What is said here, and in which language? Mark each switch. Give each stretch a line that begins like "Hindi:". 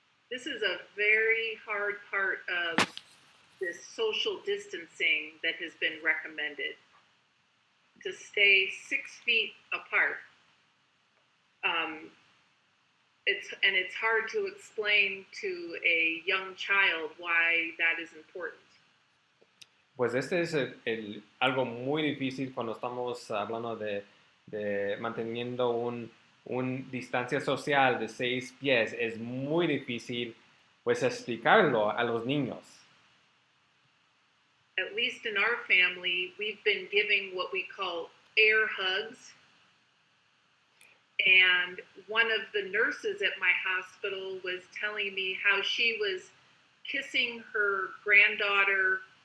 English: This is a very hard part of this social distancing that has been recommended to stay 6 feet apart. It's hard to explain to a young child why that is important.
Spanish: Pues este es algo muy difícil cuando estamos hablando de manteniendo un distancia social de 6 pies. Es muy difícil pues explicarlo a los niños.
English: At least in our family, we've been giving what we call air hugs. And one of the nurses at my hospital was telling me how she was kissing her granddaughter.